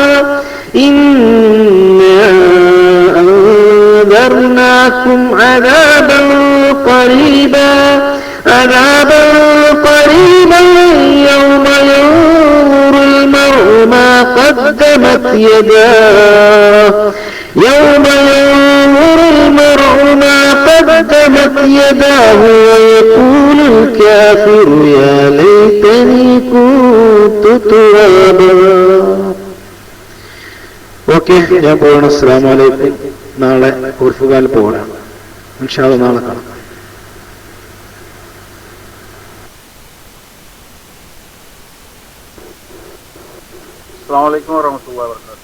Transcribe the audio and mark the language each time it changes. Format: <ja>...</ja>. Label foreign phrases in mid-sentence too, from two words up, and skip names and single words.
<ar>إنا أنذرناكم عذابا قريبا يوم ينظر المرء ما قدمت يداه ويقول الكافر يا ليتني كنت ترابا.</ar> <ml>ഓക്കെ, ഞാൻ പോകണം.</ml> <ar>السلام عليكم.</ar> <ml>നാളെ ഉർഫുകാൽ പോകണം.</ml> <ar>إن شاء الله</ar> <ml>നാളെ കാണാം.</ml> <ar>السلام عليكم ورحمة الله وبركاته.</ar>